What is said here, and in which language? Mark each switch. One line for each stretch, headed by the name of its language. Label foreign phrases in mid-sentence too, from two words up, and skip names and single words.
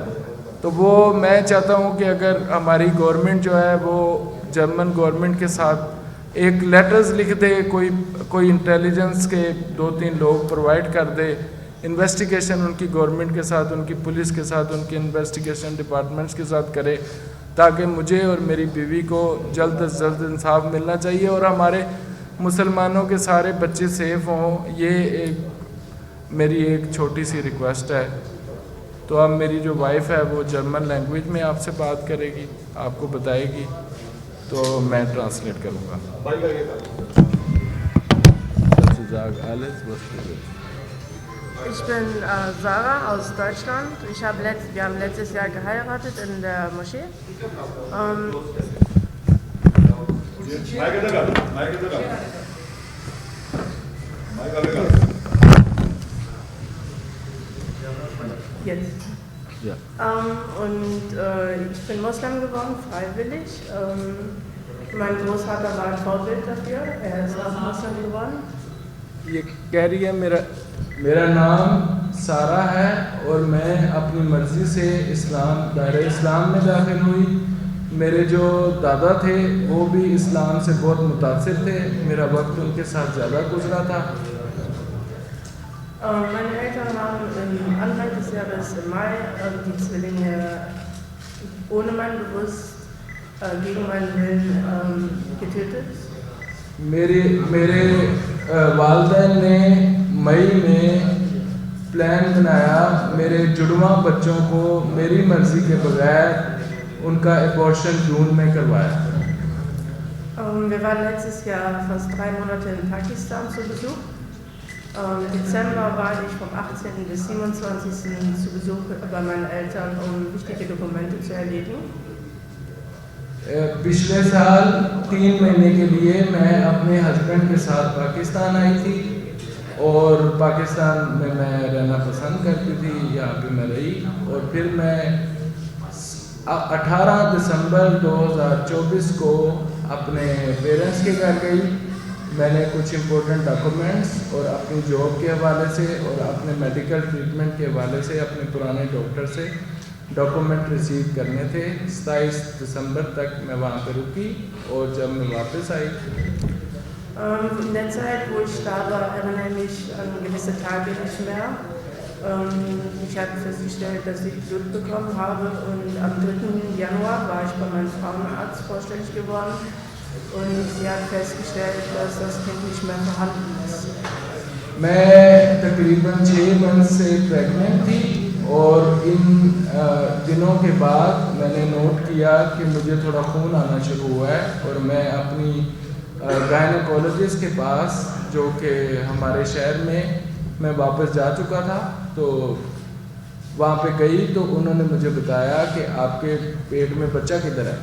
Urdu: تو وہ میں چاہتا ہوں کہ اگر ہماری گورنمنٹ جو ہے وہ
English: German government
Urdu: کے ساتھ ایک لیٹرز لکھ دے، کوئی انٹیلیجنس کے 2-3 لوگ پرووائڈ کر دے، انویسٹیگیشن ان کی گورنمنٹ کے ساتھ، ان کی پولیس کے ساتھ، ان کی
English: investigation departments
Urdu: کے ساتھ کرے تاکہ مجھے اور میری بیوی کو جلد از جلد انصاف ملنا چاہیے اور ہمارے مسلمانوں کے سارے بچے سیف ہوں. یہ میری ایک چھوٹی سی ریکویسٹ ہے. تو اب میری جو وائف ہے وہ
English: German language
Urdu: میں آپ سے بات کرے گی, آپ کو بتائے گی, تو میں ٹرانسلیٹ کروں گا.
German: Ich bin Sarah aus Deutschland. Wir haben letztes Jahr geheiratet in der Moschee. Jetzt. Ja. Und ich bin Moslem geworden, freiwillig. Mein Großvater war ein Vorbild dafür. Er ist auch Moslem geworden.
Urdu: یہ کہہ رہی ہے میرا نام سارہ ہے اور میں اپنی مرضی سے دائرہ اسلام میں داخل ہوئی. میرے جو دادا تھے وہ بھی اسلام سے بہت متاثر تھے, میرا وقت ان کے ساتھ زیادہ گزرا تھا.
German: Meine Eltern haben Anfang des Jahres im Mai die Zwillinge ohne mein Bewusst gegen meinen Willen getötet.
Urdu: میرے والدین نے مئی میں پلان بنایا میرے جڑواں بچوں کو میری مرضی کے بغیر ان کا ایبورشن جون میں کروایا.
German: Wir waren letztes Jahr fast 3 Monate in Pakistan zu Besuch. Im Dezember war ich vom 18. bis 27. zu Besuch bei meinen Eltern, um wichtige Dokumente zu erledigen.
Urdu: پچھلے سال 3 مہینے کے لیے میں اپنے ہسبینڈ کے ساتھ پاکستان آئی تھی اور پاکستان میں رہنا پسند کرتی تھی, یہاں پہ میں رہی. اور پھر میں 18 دسمبر 2024 کو اپنے پیرنٹس کے گھر گئی. میں نے کچھ
English: important documents
Urdu: اور اپنی جاب کے حوالے سے اور اپنے
English: medical treatment
Urdu: کے حوالے سے اپنے پرانے ڈاکٹر سے ڈاکومنٹ ریسیو کرنے تھے. 27 دسمبر تک میں وہاں پہ رکی اور جب میں واپس آئی.
German: In der Zeit, wo ich da war, erinnere ich mich an gewisse Tage nicht mehr. Ich habe festgestellt, dass ich Blut bekommen habe und am 3. Januar war ich bei meinem Frauenarzt vorstellig geworden und sie hat festgestellt, dass das Kind nicht mehr vorhanden ist.
Urdu: میں تقریباً 6 منتھ سے پریگننٹ تھی اور ان دنوں کے بعد میں نے نوٹ کیا کہ مجھے تھوڑا خون آنا شروع ہوا ہے اور میں اپنی گائنیکولوجسٹ کے پاس جو کہ ہمارے شہر میں واپس جا چکا تھا, تو وہاں پہ گئی تو انہوں نے مجھے بتایا کہ آپ کے پیٹ میں بچہ کدھر ہے.